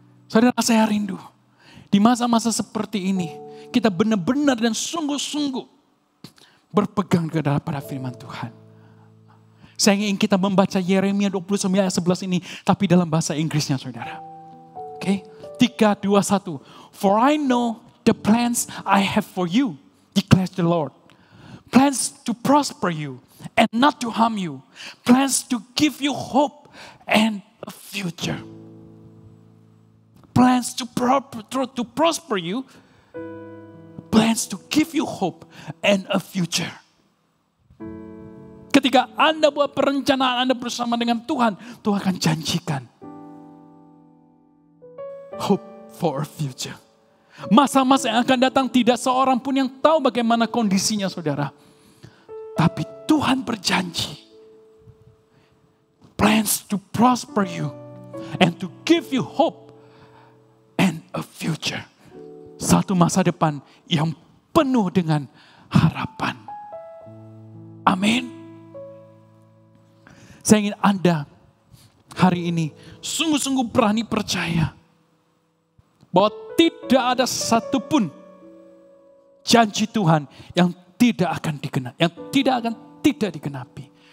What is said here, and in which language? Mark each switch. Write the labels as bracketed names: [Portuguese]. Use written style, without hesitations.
[Indonesian] Saudara, saya rindu. Di masa-masa seperti ini, kita benar-benar dan sungguh-sungguh berpegang kepada firman Tuhan. Saya ingin kita membaca Yeremia 29 ayat 11 ini, tapi dalam bahasa Inggrisnya saudara. Oke, 3, 2, 1. [English] For I know the plans I have for you, declares the Lord. Plans to prosper you and not to harm you. Plans to give you hope and a future. Plans to prosper you. Plans to give you hope and a future. [Indonesian] Ketika Anda buat perencanaan Anda bersama dengan Tuhan, Tuhan akan janjikan [English] hope for a future. [Indonesian] Masa-masa yang akan datang tidak seorang pun yang tahu bagaimana kondisinya saudara. Tapi Tuhan berjanji. [English] Plans to prosper you and to give you hope and a future. [Indonesian] Satu masa depan yang penuh dengan harapan. Amin. Saya ingin Anda hari ini sungguh-sungguh berani percaya bahwa tidak ada satupun janji Tuhan yang tidak akan digenapi, yang tidak digenapi.